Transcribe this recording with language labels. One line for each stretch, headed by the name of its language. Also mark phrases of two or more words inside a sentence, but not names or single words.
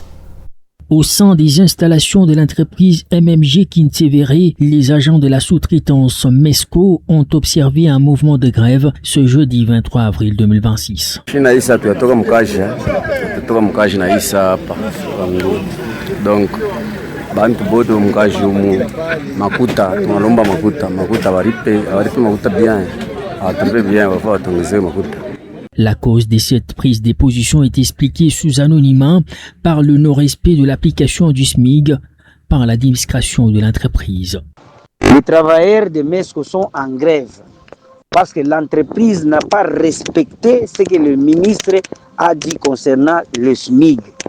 French: Au sein des installations de l'entreprise MMG Kinsever, les agents de la sous-traitance MESCO ont observé un mouvement de grève ce jeudi 23 avril 2026. Donc,
Swahili: bantu bote mkaji umu makuta tunalomba makuta baripe makuta bien atambe bien wafa watongeze makuta.
French: La cause de cette prise de position est expliquée sous anonymat par le non-respect de l'application du SMIG par l'administration de l'entreprise. Les travailleurs de MESCO sont en grève parce que l'entreprise n'a pas respecté ce que le ministre a dit concernant le SMIG.